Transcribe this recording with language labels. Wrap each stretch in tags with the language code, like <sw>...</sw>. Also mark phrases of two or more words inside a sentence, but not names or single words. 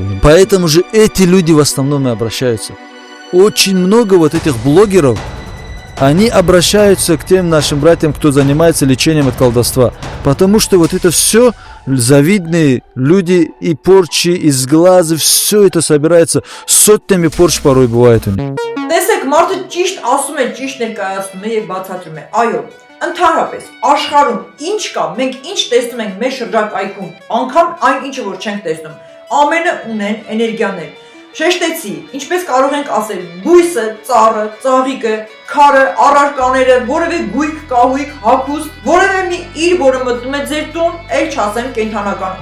<ru>Поэтому же эти люди в основном и обращаются. Очень много вот этих блогеров, они обращаются к тем нашим братьям, кто занимается лечением от колдовства. Потому что вот это все завидные люди и порчи, и сглазы, все это собирается. Сотнями порч порой бывает у них.</ru> <hy>Տեսեք, մարդը ճիշտ ասում է, ճիշտ ներկայացնում է եւ բացատրում է։ Այո, ընդհանրապես աշխարհում ինչ կա, մենք ինչ տեսնում ենք մեր շրջակայքում, անգամ այն ինչը որ չենք տեսնում, ամենը ունեն էներգիաներ։ Շեշտեցի, ինչպես կարող ենք ասել, բույսը, ծառը, ծաղիկը, քարը, առարկաները, որևէ գույք, կահույք, հագուստ, որևէ մի իր, որը մտնում է ձեր տուն, էլ չասեմ կենթանական</hy>